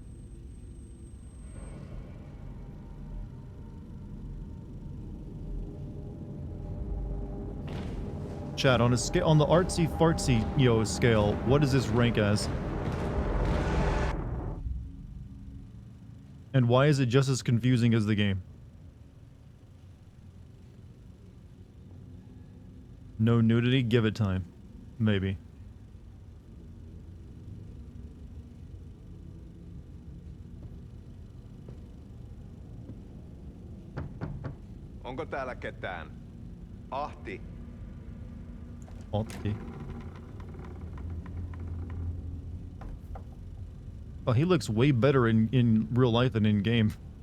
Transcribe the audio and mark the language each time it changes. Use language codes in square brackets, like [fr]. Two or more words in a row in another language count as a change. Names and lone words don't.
[en] Chat, on the artsy fartsy scale, what does this rank as? And why is it just as confusing as the game? No nudity? Give it time. Maybe. [fi] Onko täällä ketään? Ahti. Ahti. [en] Oh, he looks way better in real life than in game.